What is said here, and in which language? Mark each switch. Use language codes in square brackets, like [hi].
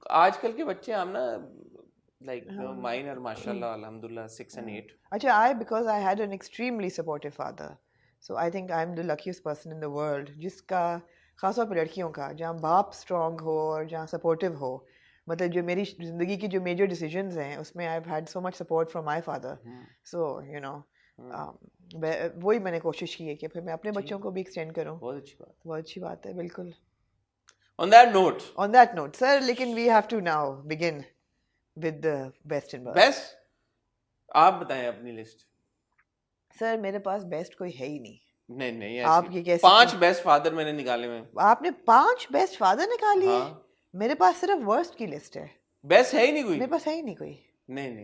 [ur] آج کل کے بچے ہم نا [en] like mine are mashallah alhamdulillah 6 and 8. اچھا because I had an extremely supportive father, so I think I'm the luckiest person in the world [ur] جس کا خاص طور پہ لڑکیوں کا جہاں باپ اسٹرانگ ہو اور جہاں سپورٹیو ہو. مطلب جو میری زندگی کی جو میجر ڈیسیجنز ہیں اس میں [en] I've had so much support from my father, so you know [ur] وہی میں نے کوشش کی ہے کہ پھر میں اپنے بچوں کو بھی ایکسٹینڈ کروں. بہت اچھی بات. بہت اچھی بات ہے بالکل. [en] On that note sir [ur] لیکن [en] we have to now begin with the best and worst. [ur] best آپ بتائیں اپنی لسٹ. سر میرے پاس بیسٹ کوئی ہے ہی نہیں. نہیں آپ یہ کیسے 5 بیسٹ فادر میں نے نکالے ہوئے. آپ نے 5 بیسٹ فادر نکالی ہے؟ میرے پاس صرف ورسٹ کی لسٹ ہے. بیسٹ ہے ہی نہیں کوئی. میرے پاس ہے ہی نہیں کوئی. نہیں